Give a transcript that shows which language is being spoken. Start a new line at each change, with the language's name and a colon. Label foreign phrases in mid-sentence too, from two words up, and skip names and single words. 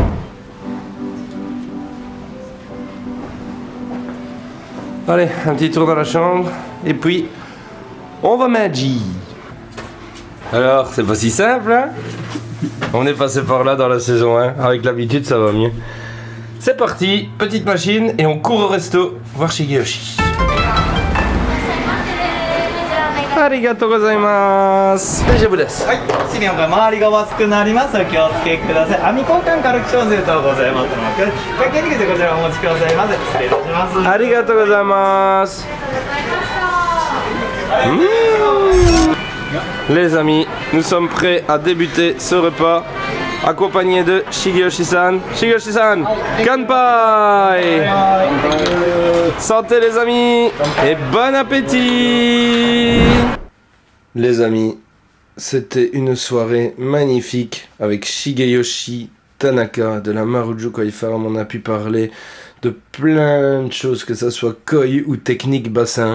French: Allez, un petit tour dans la chambre, et puis on va manger. Alors, c'est pas si simple, hein? On est passé par là dans la saison 1, avec l'habitude ça va mieux. C'est parti, petite machine, et on court au resto, voir Shigeyoshi.
Japanese: ありがとうございます.
French: Je vous laisse.
Japanese: 資料が周りが熱くなります。お気をつけください。網交換軽く小セットございますので、かけにくてこちらお持ちくださいませ。失礼いたします。ありがとうございます.
French: Les amis, nous sommes prêts à débuter ce repas accompagné de Shigeyoshi-san. Shigeyoshi-san, kanpai! Santé les amis et bon appétit! Les amis, C'était une soirée magnifique avec Shigeyoshi Tanaka de la Marujo Koi Farm. On a pu parler de plein de choses, que ça soit koi ou technique bassin.